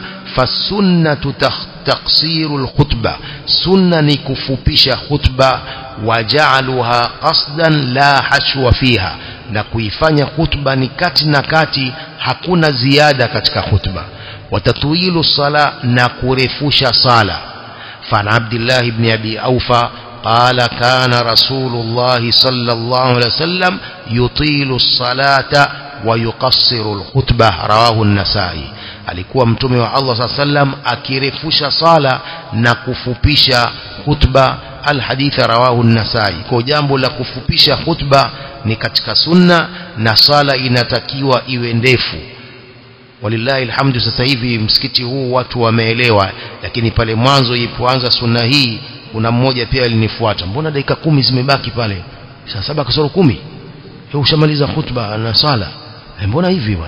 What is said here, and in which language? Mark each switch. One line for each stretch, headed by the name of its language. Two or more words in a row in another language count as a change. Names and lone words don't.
Arabic: فالسنة تقصير الخطبة,
Swahili: sunna ni kufupisha khutba,
Arabic: وجعلها قصدا لا حشو فيها,
Swahili: na kuifanya khutba ni kati na kati, hakuna ziada katika khutba.
Arabic: وتطويل الصلاة,
Swahili: na kurefusha sala.
Arabic: فعبد الله بن أبي أوفى قال كان رسول الله صلى الله عليه وسلم يطيل الصلاة ويقصر الخطبة رواه النسائي.
Swahili: Alikuwa mtume wa Allah
Arabic: صلى الله عليه وسلم
Swahili: akirefusha sala na kufupisha khutba.
Arabic: الحديث رواه النسائي.
Swahili: Kwa jambo la kufupisha khutba ni katika sunna, na sala inatakiwa iwe ndefu.
Arabic: ولله الحمد,
Swahili: sasa hivi msikiti huu watu wameelewa, lakini pale mwanzo ilipoanza sunna hii, kuna mmoja pia alinifuata, mbona dakika 10 zimebaki pale, saa 7 kasoro 10 ushamaliza khutba na sala, mbona hivi bwana?